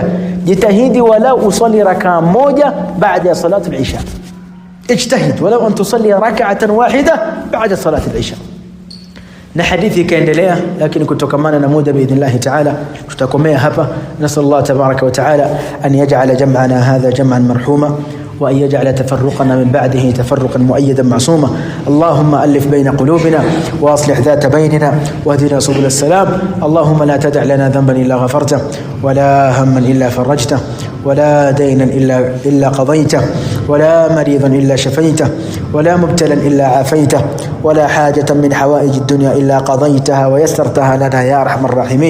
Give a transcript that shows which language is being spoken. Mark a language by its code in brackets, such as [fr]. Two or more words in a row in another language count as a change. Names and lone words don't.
[sw] Jitahidi walau usali rakaa moja baada ya [ar] صلاة العشاء. اجتهد ولو أن تصلي ركعة واحدة بعد صلاة العشاء. [sw] Na hadithi kaendelea, lakini kutokamana na muda [ar] بإذن الله تعالى [sw] tutakomea hapa. [ar] نسأل الله تبارك وتعالى أن يجعل جمعنا هذا جمعا مرحوما وأن يجعل تفرقنا من بعده تفرقا مؤيدا معصوما. اللهم ألف بين قلوبنا وأصلح ذات بيننا واهدنا سبل السلام. اللهم لا تدع لنا ذنبا إلا غفرته ولا هما إلا فرجته ولا دينا إلا قضيته ولا مريضا إلا شفيته ولا مبتلا إلا عافيته ولا حاجة من حوائج الدنيا إلا قضيتها ويسرتها لنا يا أرحم الراحمين.